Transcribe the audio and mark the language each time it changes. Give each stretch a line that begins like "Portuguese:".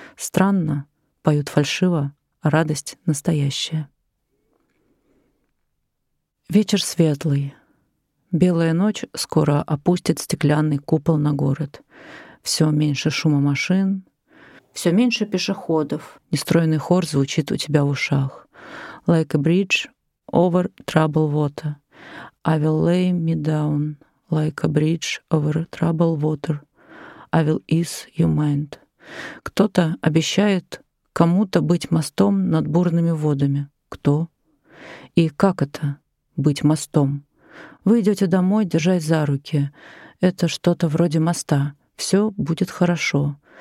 Russian: Странно, поют фальшиво, а радость настоящая. Вечер светлый. Белая ночь скоро опустит стеклянный купол на город. Все меньше шума машин, все меньше пешеходов. Нестройный хор звучит у тебя в ушах.
English: Like a bridge over troubled water. I will lay me down like a bridge over troubled water. I will ease your mind.
Russian: Кто-то обещает кому-то быть мостом над бурными водами. Кто? И как это — быть мостом? Вы идете домой, держась за руки. Это что-то вроде моста. Все будет хорошо.